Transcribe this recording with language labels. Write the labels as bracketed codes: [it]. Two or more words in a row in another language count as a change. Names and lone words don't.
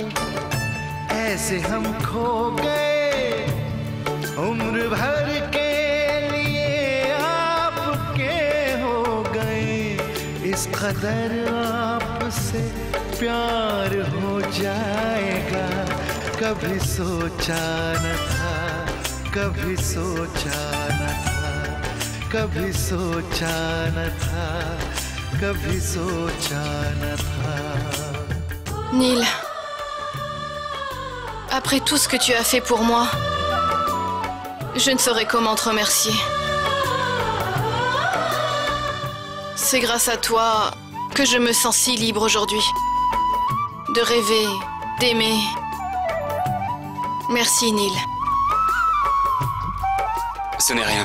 [hi] ऐसे हम खो गए, उम्र भर के लिए आपके हो गए, इस कदर आपसे प्यार हो जाएगा, कभी सोचा न था, कभी सोचा न था, कभी सोचा न था, कभी सोचा न था। [fr] Neil, après tout ce que tu as fait pour moi, je ne saurais comment te remercier. C'est grâce à toi que je me sens si libre aujourd'hui. De rêver, d'aimer. Merci, Neil. Ce n'est rien.